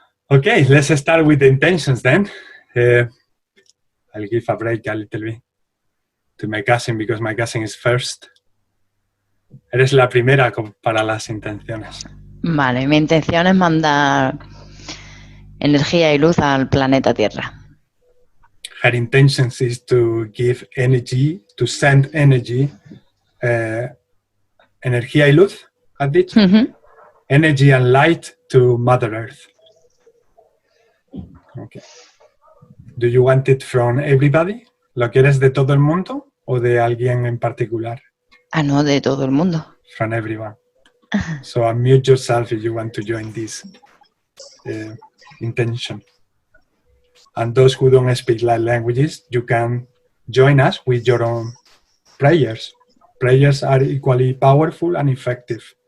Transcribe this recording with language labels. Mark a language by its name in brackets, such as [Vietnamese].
[English] Okay, let's start with the intentions then. I'll give a break a little bit to my cousin because my cousin is first. [Spanish] Eres la primera para las intenciones. Vale, mi intención es mandar energía y luz al planeta Tierra. [English] Her intentions is to give energy, to send energy, [Spanish] energía y luz, has dicho? [English] Energy and light to Mother Earth. Okay. Do you want it from everybody? [Spanish] ¿Lo quieres de todo el mundo o de alguien en particular? Ah, no, de todo el mundo. [English] From everyone. So unmute yourself if you want to join this intention. And those who don't speak light languages, you can join us with your own prayers. Prayers are equally powerful and effective.